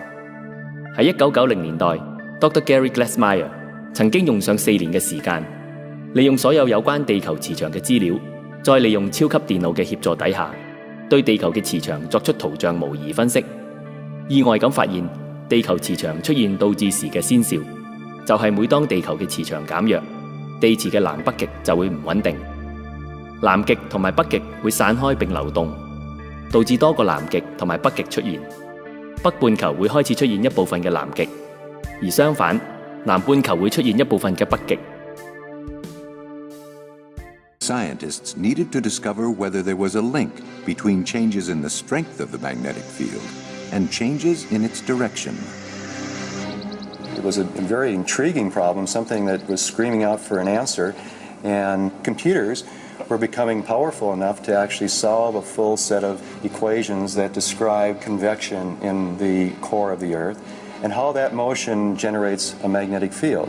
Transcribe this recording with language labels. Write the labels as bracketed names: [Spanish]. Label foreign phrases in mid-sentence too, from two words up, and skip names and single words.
[Cantonese] 喺1990年代 ，Dr. Gary Glassmeyer 曾經用上4年嘅時間，利用所有有關地球磁場嘅資料，再利用超級電腦嘅協助底下，對地球嘅磁場作出圖像模擬分析，意外咁發現地球磁場出現倒置時嘅先兆，就係每當地球嘅磁場減弱，地磁嘅南北極就會唔穩定，南極同埋北極會散開並流動，導致多個南極同埋北極出現。北半球會開始出現一部分嘅南極，而相反，南半球會出現一部分嘅北極。 [English] Scientists needed to discover whether there was a link between changes in the strength of the magnetic field and changes in its direction. It was a very intriguing problem, something that was screaming out for an answer, and computers were becoming powerful enough to actually solve a full set of equations that describe convection in the core of the Earth and how that motion generates a magnetic field.